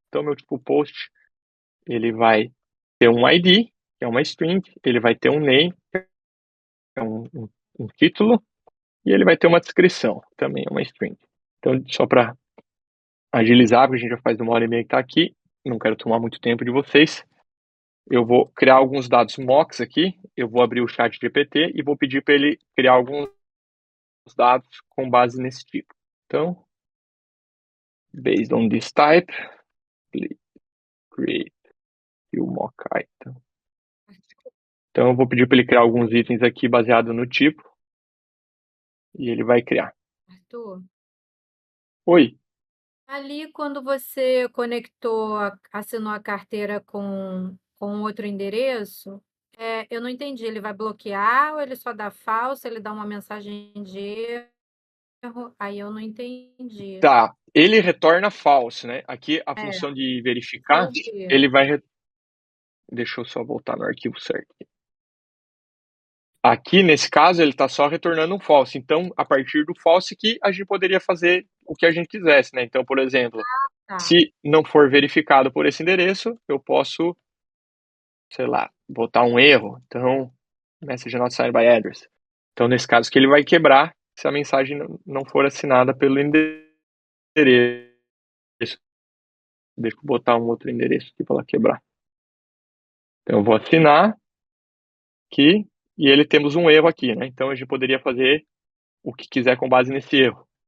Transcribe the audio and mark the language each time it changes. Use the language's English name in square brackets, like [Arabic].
[Portuguese] Então, meu tipo post, ele vai ter um ID, que é uma string, ele vai ter um name, que é um título, e ele vai ter uma descrição, também é uma string. Então, só para agilizar, porque a gente já faz 1h30 que está aqui, não quero tomar muito tempo de vocês, eu vou criar alguns dados mocks aqui, eu vou abrir o chat GPT e vou pedir para ele criar alguns dados com base nesse tipo. Então, [English] based on this type, please create new mock item. [Portuguese] Então, eu vou pedir para ele criar alguns itens aqui baseado no tipo, e ele vai criar. Arthur, Oi, ali quando você conectou, assinou a carteira com outro endereço, eu não entendi. Ele vai bloquear ou ele só dá falso? Ele dá uma mensagem de erro? Aí eu não entendi. tá, ele retorna false, né? Aqui a É, função de verificar, por quê? ele vai... Deixa eu só voltar no arquivo certo. Aqui, nesse caso, ele está só retornando um false. Então, a partir do false que a gente poderia fazer o que a gente quisesse, né? Então, por exemplo, Tá, se não for verificado por esse endereço, eu posso, sei lá, botar um erro. Então, [English] message not signed by address. [Portuguese] Então, nesse caso que ele vai quebrar se a mensagem não for assinada pelo endereço. Deixa eu botar um outro endereço aqui para ela quebrar. Então, eu vou assinar aqui e ele temos um erro aqui, né? Então, a gente poderia fazer o que quiser com base nesse erro.